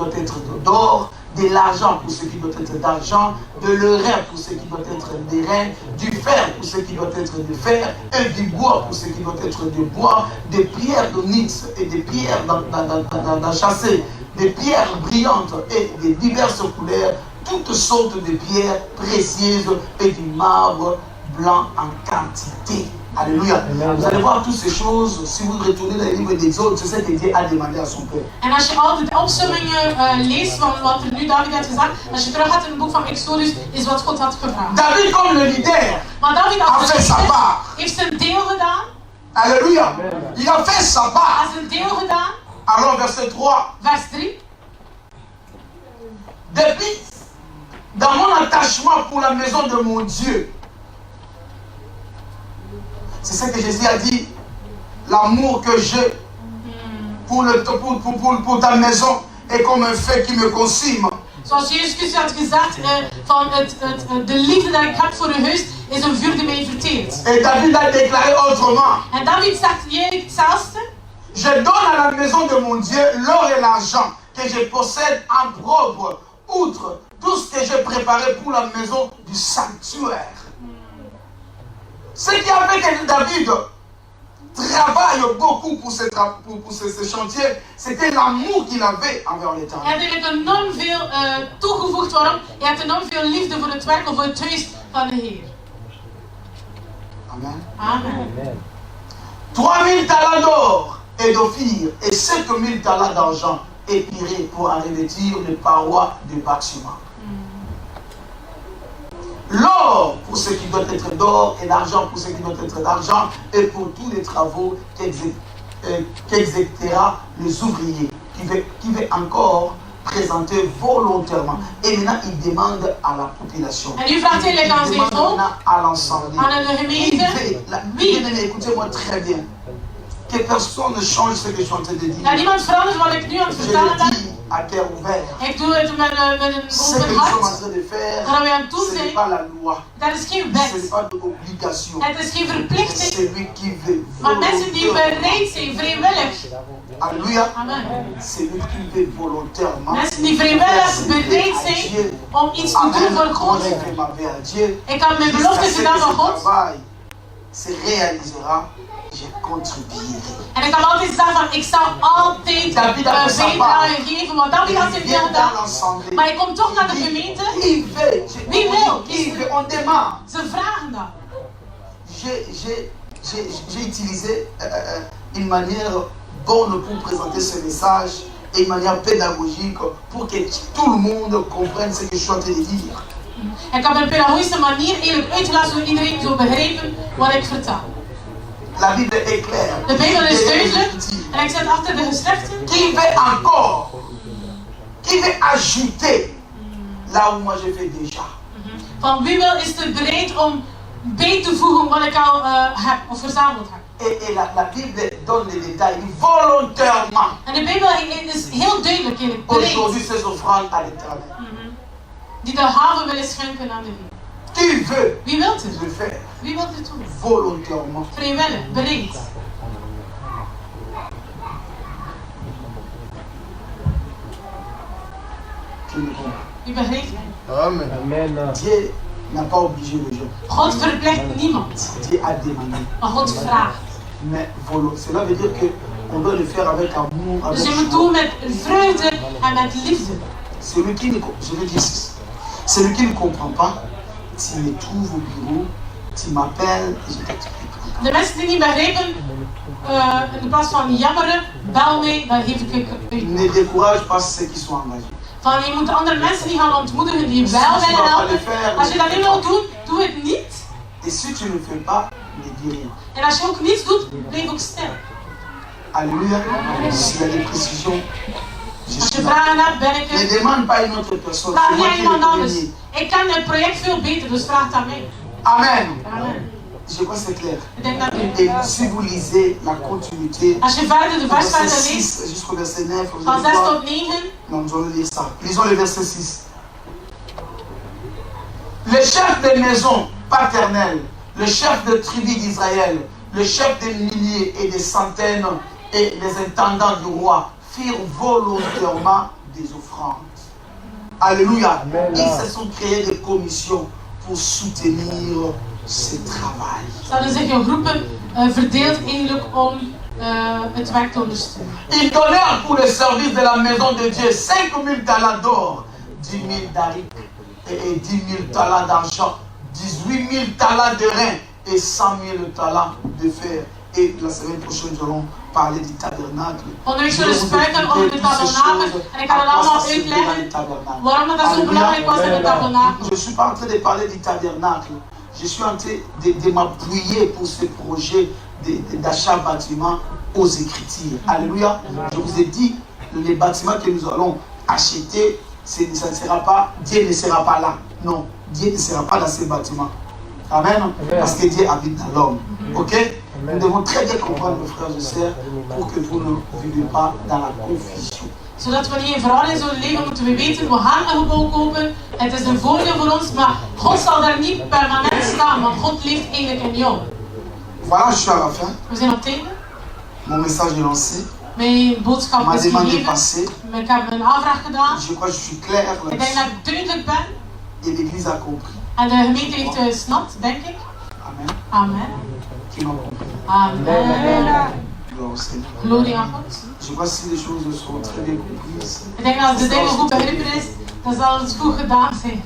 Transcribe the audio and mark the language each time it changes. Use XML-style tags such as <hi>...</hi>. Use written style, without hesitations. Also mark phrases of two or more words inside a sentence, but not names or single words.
<fr>doit être d'or, de l'argent pour ce qui doit être d'argent, de l'airain pour ce qui doit être d'airain, du fer pour ce qui doit être de fer, et du bois pour ce qui doit être de bois, des pierres d'onyx et des pierres d'enchâssé, des pierres brillantes et de diverses couleurs, toutes sortes de pierres précieuses et du marbre blanc en quantité. Alléluia. Vous allez voir toutes ces choses, si vous retournez dans les livres d'Exode, c'est ce que Dieu a demandé à son peuple.</fr> <nl>En als je altijd de opsommingen leest van wat er nu David had gezegd, als je terug gaat in het boek van Exodus, is wat God had gevraagd.</nl> <fr>David, comme le leader,</fr> <nl>Maar David</nl> <fr>a</fr> <nl>als</nl> <fr>fait sa</fr> <nl>leider</nl> <fr>part.</fr> <nl>heeft zijn deel gedaan.</nl> <fr>Alléluia. Il a fait sa</fr> <nl>Hij</nl> <fr>part.</fr> <nl>heeft zijn deel gedaan.</nl> <fr>Alors, verset 3.</fr> <nl>Vers 3.</nl> <fr>Depuis, dans mon attachement pour la maison de mon Dieu, c'est ce que Jésus a dit, l'amour que j'ai pour ta maison est comme un feu qui me consume.</fr> <nl>Zoals Jezus had gezegd, de liefde die ik heb voor uw huis is een vuur die mij verteert.</nl> <fr>Et David a déclaré autrement.</fr> <nl>En David zegt eigenlijk hetzelfde.</nl> <fr>Je donne à la maison de mon Dieu l'or et l'argent que je possède en propre, outre tout ce que j'ai préparé pour la maison du sanctuaire. Ce qui a fait que David travaille beaucoup pour ce chantier, c'était l'amour qu'il avait envers l'Éternel.</fr> <nl>Hij heeft enorm veel toegevoegd. Waarom? Hij heeft enorm veel liefde voor het werk of voor het huis van de Heer. Amen. Amen.</nl> <fr>3000 talents d'or et d'ophir et 5000 talents d'argent épirés pour en revêtir les parois du bâtiment. L'or pour ce qui doit être d'or et l'argent pour ce qui doit être d'argent et pour tous les travaux qu'exécutera les ouvriers qui veut encore présenter volontairement. Et maintenant il demande à la population.</fr> <nl>En nu vraagt hij</nl> <fr>Il</fr> <nl>aan zijn</nl> <fr>demande</fr> <nl>volk,</nl> <fr>maintenant à l'ensemble.</fr> <nl>aan de gemeente. Wie?</nl> <fr>Écoutez-moi très bien. Que personne ne change ce que je suis en train de dire.</fr> <nl>Dat niemand verandert wat ik nu aan het</nl> <fr>Je</fr> <nl>vertellen</nl> <fr>le</fr> <nl>ben.</nl> <fr>dis à cœur ouvert.</fr> <nl>Ik doe het met een</nl> <fr>Ce que</fr> <nl>open</nl> <fr>nous sommes en</fr> <nl>hart.</nl> <fr>train de faire,</fr> <nl>Dat we aan het doen</nl> <fr>ce n'est</fr> <nl>zijn,</nl> <fr>pas la loi.</fr> <nl>dat is geen</nl> <fr>Ce n'est</fr> <nl>wet.</nl> <fr>pas d'obligation.</fr> <nl>Het is geen</nl> <fr>C'est</fr> <nl>verplichting.</nl> <fr>celui qui veut.</fr> <nl>Maar mensen die bereid zijn, vrijwillig. Alléluia. Amen.</nl> <fr>Celui qui veut volontairement.</fr> <nl>Mensen die vrijwillig bereid zijn om iets te doen voor</nl> <fr>Moi,</fr> <nl>God.</nl> <fr>j'ai fait ma vie à Dieu.</fr> <nl>Ik heb mijn belofte</nl> <fr>Jusqu'à ce</fr> <nl>gedaan</nl> <fr>que</fr> <nl>aan</nl> <fr>ce</fr> <nl>God.</nl> <fr>travail se réalisera, je contribuerai.</fr> <nl>En ik heb altijd gezegd van, ik zal altijd bijdrage geven, want David had zijn deel gedaan. Maar hij komt toch naar de gemeente.</nl> <fr>Qui veut?</fr> <nl>Wie wil?</nl> <fr>Qui veut? On demande.</fr> <nl>Ze vragen dat.</nl> <fr>J'ai utilisé une manière bonne pour présenter ce message et une manière pédagogique pour que tout le monde comprenne ce que je suis en train de dire.</fr> <nl>Ik heb een pedagogische manier eerlijk uitgelegd zodat iedereen zou begrijpen wat ik vertel.</nl> <fr>La Bible est claire.</fr> <nl>De Bijbel is duidelijk en ik zit achter de geschriften.</nl> <fr>Qui veut encore? Qui veut ajouter là où moi je fais déjà?</fr> <nl>Van wie wil is er bereid om bij te voegen wat ik al heb of verzameld heb.</nl> <fr>Et la Bible donne les détails volontairement.</fr> <nl>En de Bijbel is heel duidelijk in het</nl> <fr>Aujourd'hui,</fr> <nl>bereid.</nl> <fr>ces offrandes à l'Éternel.</fr> <nl>Die de haven willen schenken aan de Heer.</nl> <fr>Qui veut</fr> <nl>Wie wil het?</nl> <fr>le faire</fr> <nl>Wie wil het doen?</nl> <fr>volontairement?</fr> <nl>Vrijwillig, bereid.</nl> <fr>Qui me comprend?</fr> <nl>Wie begrijpt mij? Amen.</nl> <fr>Dieu n'a pas obligé les gens.</fr> <nl>God verplicht niemand,</nl> <fr>Dieu a demandé.</fr> <nl>maar God vraagt.</nl> <fr>Mais cela veut dire qu'on doit le faire avec amour, avec</fr> <nl>Dus je moet</nl> <fr>joie.</fr> <nl>doen met vreugde en met liefde.</nl> <fr>Celui qui ne, je vais dire ceci. Celui qui ne comprend pas, tu me trouves au bureau, tu m'appelles et je t'explique.</fr> <nl>De mensen die niet begrijpen, in plaats van jammeren, bel mij, dan geef ik uit.</nl> <fr>Ne décourage pas ceux qui sont engagés.</fr> <nl>Van je moet andere mensen niet gaan ontmoedigen die je wel willen helpen. Als je dat niet wil doen, doe het niet.</nl> <fr>Et si tu ne le fais pas, ne dis rien.</fr> <nl>En als je ook niets doet, blijf ook stil. Alléluia.</nl> <fr>S'il y a des précisions, je</fr> <nl>Als je</nl> <fr>suis là.</fr> <nl>vragen hebt, ben ik</nl> <fr>Ne</fr> <nl>er.</nl> <fr>demande pas une autre personne.</fr> <nl>Vraag</nl> <fr>C'est</fr> <nl>niet</nl> <fr>moi</fr> <nl>aan</nl> <fr>qui</fr> <nl>iemand</nl> <fr>le</fr> <nl>anders.</nl> <fr>premier.</fr> <nl>Ik ken het project veel beter, dus vraag het aan mij. Amen. Amen.</nl> <fr>Je crois que c'est clair.</fr> <nl>Ik denk dat u.</nl> <fr>Et si vous lisez la continuité,</fr> <nl>Als je verder de vers</nl> <fr>verset</fr> <nl>verder leest,</nl> <fr>6 jusqu'au verset 9, vous</fr> <nl>van</nl> <fr>allez</fr> <nl>6</nl> <fr>voir.</fr> <nl>tot 9,</nl> <fr>Non, nous allons lire ça. Lisons le verset 6. Le chef des maisons paternelles, le chef de tribu d'Israël, le chef des milliers et des centaines et les intendants du roi firent volontairement des offrandes. Alléluia. Ils se sont créés des commissions pour soutenir ce travail.</fr> <nl>ze hadden zich in groepen verdeeld eigenlijk om het werk te ondersteunen.</nl> <fr>Ils donnèrent pour le service de la maison de Dieu 5000 talents d'or, 10 000 d'aric et 10 000 talents d'argent, 18 000 talents de rein et 100 000 talents de fer. Et la semaine prochaine, nous allons parler du tabernacle.</fr> <nl>Volgende week</nl> <fr>Je</fr> <nl>zullen we</nl> <fr>vais vous</fr> <nl>spreken over de</nl> <fr>expliquer toutes ces</fr> <nl>tabernakel</nl> <fr>choses,</fr> <nl>en ik ga</nl> <fr>à</fr> <nl>het</nl> <fr>quoi</fr> <nl>allemaal</nl> <fr>ça servait dans le</fr> <nl>uitleggen</nl> <fr>tabernacle.</fr> <nl>waarom dat zo</nl> <fr>Alléluia.</fr> <nl>belangrijk was in de tabernakel.</nl> <fr>Je ne suis pas en train de parler du tabernacle. Je suis en train de m'appuyer pour ce projet d'achat bâtiment aux Écritures. Alléluia. Je vous ai dit, les bâtiments que nous allons acheter, ça ne sera pas, Dieu ne sera pas là. Non, Dieu ne sera pas dans ces bâtiments. Amen. Parce que Dieu habite dans l'homme. Ok? Nous devons très bien comprendre, mes frères et sœurs, pour que vous ne vivez pas dans la confusion.</fr> <nl>Zodat we niet in verwarring zullen leven, moeten we weten, we gaan een gebouw kopen. Het is een voordeel voor ons, maar God zal daar niet permanent staan, want God leeft eigenlijk in jou.</nl> <fr>Voilà, je suis à la fin.</fr> <nl>We zijn op het einde.</nl> <fr>Mon message est lancé.</fr> <nl>Mijn boodschap</nl> <fr>Ma</fr> <nl>is</nl> <fr>demande est</fr> <nl>gegeven.</nl> <fr>passée.</fr> <nl>Ik heb een aanvraag gedaan.</nl> <fr>Je crois que je suis clair</fr> <nl>Ik denk</nl> <fr>là-dessus.</fr> <nl>dat ik duidelijk ben.</nl> <fr>Et l'Église a compris.</fr> <nl>En de gemeente heeft gesnapt, denk ik. Amen. Amen.</nl> <fr>Qui m'ont compris. Amen. Gloire au Seigneur.</fr> <nl>Glorie aan God.</nl> <fr>Je crois que si les choses sont très bien comprises,</fr> <nl>Ik denk dat als de dingen goed begrepen is, dan zal het goed gedaan zijn.</nl>